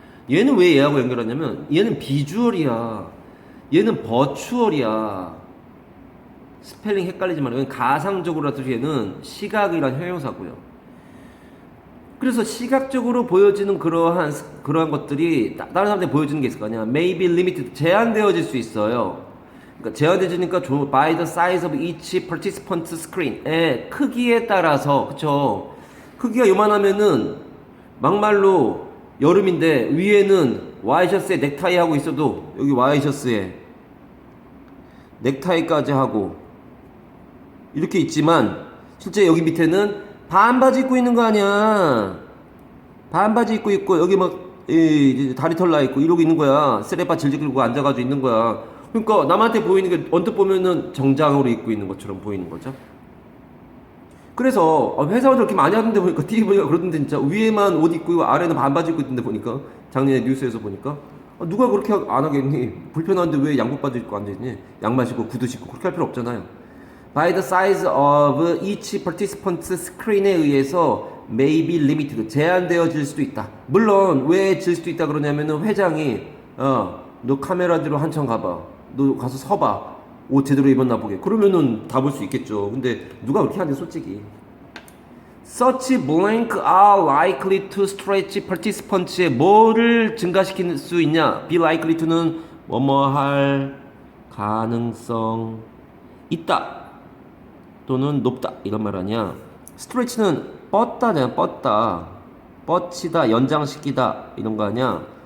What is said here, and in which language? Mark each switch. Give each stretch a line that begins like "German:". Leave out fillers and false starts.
Korean: 얘는 왜 얘하고 연결하냐면 얘는 비주얼이야. 얘는 버추얼이야. 스펠링 헷갈리지 말고 가상적으로라도 얘는 시각이란 형용사고요. 그래서 시각적으로 보여지는 그러한 것들이 다른 사람한테 보여지는 게 있을 거 아니야.
English: may be limited,
Korean: 제한되어질 수 있어요. 그러니까 제한되어지니까
English: by the size of each participant's screen의
Korean: 크기에 따라서, 그쵸? 크기가 요만하면은 막말로 여름인데 위에는 와이셔츠에 넥타이 하고 있어도 여기 와이셔츠에 넥타이까지 하고 이렇게 있지만 실제 여기 밑에는 반바지 입고 있는 거 아니야. 반바지 입고 있고 여기 막 다리 털 나 있고 이러고 있는 거야. 쓰레빠 질질 끌고 앉아가지고 있는 거야. 그러니까 남한테 보이는 게 언뜻 보면은 정장으로 입고 있는 것처럼 보이는 거죠. 그래서 회사원들 이렇게 많이 하던데 보니까 TV 보니까 그러던데 진짜 위에만 옷 입고 아래는 반바지 입고 있던데 보니까 작년에 뉴스에서 보니까 누가 그렇게 안 하겠니? 불편한데 왜 양복바지 입고 앉아있니? 양말 신고 구두 신고 그렇게 할 필요 없잖아요.
English: By the size of each participant's screen에
Korean: 의해서
English: may be limited,
Korean: 제한되어질 수도 있다. 물론 왜 질 수도 있다 그러냐면은 회장이 너 카메라 뒤로 한참 가봐, 너 가서 서봐, 옷 제대로 입었나 보게. 그러면은 다 볼 수 있겠죠. 근데 누가 그렇게 하는데 솔직히.
English: Such blank are likely to stretch participants의
Korean: 뭐를 증가시킬 수 있냐?
English: Be likely to
Korean: 는 뭐뭐 할 가능성 있다 또는 높다 이런 말 아니야. stretch는 뻗다잖아. 뻗치다, 연장시키다 이런 거 아니야.